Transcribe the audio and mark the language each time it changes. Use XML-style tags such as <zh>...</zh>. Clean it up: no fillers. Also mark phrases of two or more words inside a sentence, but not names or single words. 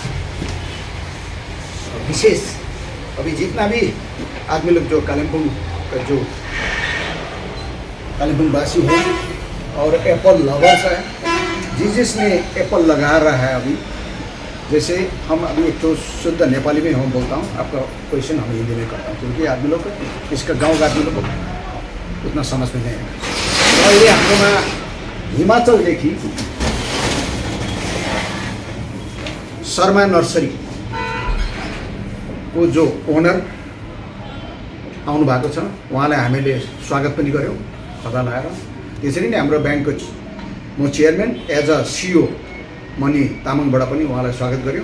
<hi>विशेष अभी जितना भी आदमी लोग जो कालिम्पोंग का जो कालिम्पोंग वासी है और</hi> <en>apple lovers</en> <hi>है, जिसने एप्पल लगा रहा है अभी, जैसे हम अभी एक तो शुद्ध नेपाली में हम बोलता हूँ, आपका क्वेश्चन हम हिंदी में करता हूँ क्योंकि आदमी लोग इसका गाँव का आदमी लोग उतना समझ में नहीं आएगा।</hi> <ne>और ये हाम्रोमा हिमाचलदेखि शर्मा नर्सरी को जो ओनर आउनु भएको छ, उहाँलाई हामीले स्वागत पनि गऱ्यौँ खदा लगाएर। त्यसरी नै हाम्रो ब्याङ्कको म चेयरम्यान</ne> <en>as a CEO</en> <ne>मनी तामाङबाट पनि उहाँलाई स्वागत गऱ्यौँ।</ne>